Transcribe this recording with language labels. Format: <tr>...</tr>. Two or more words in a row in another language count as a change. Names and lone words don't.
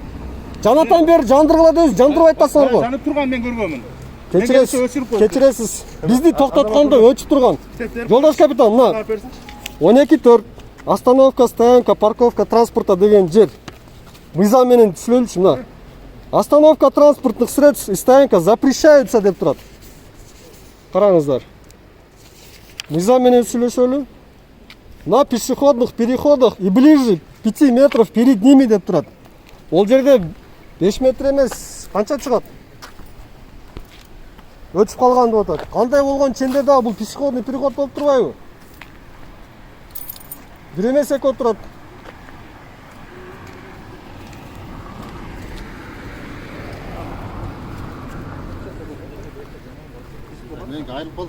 <ky>Жанатан бери жандыргыла дебиз, жандырбай атасыңар го. Жанып турган мен көргөнмүн. Кечиресиз. Бизди токтоткондо өчүп турган. Жолдош капитан, мына 12-4</ky> <ru>остановка, стоянка, парковка транспорта</ru> <ky>деген жер. Мыйзам менен түшүнөлүчү мына.</ky> <ru>Остановка транспортных средств и стоянка запрещаются</ru> <ky>деп турат. Караңыздар. Мыйзам менен сүйлөшөлү.</ky> <ru>На пешеходных переходах и ближе 5 метров перед ними</ru> <ky>деп турат. Ол жерде 5 метр эмес, канча чыгат? Өчүп калган деп атат. Кандай болгон ченде дагы бул</ky> <ru>пешеходный переход</ru> <ky>болуп турбайбы? Бир эмес эки отурат. Мен айрылып калдым.</ky>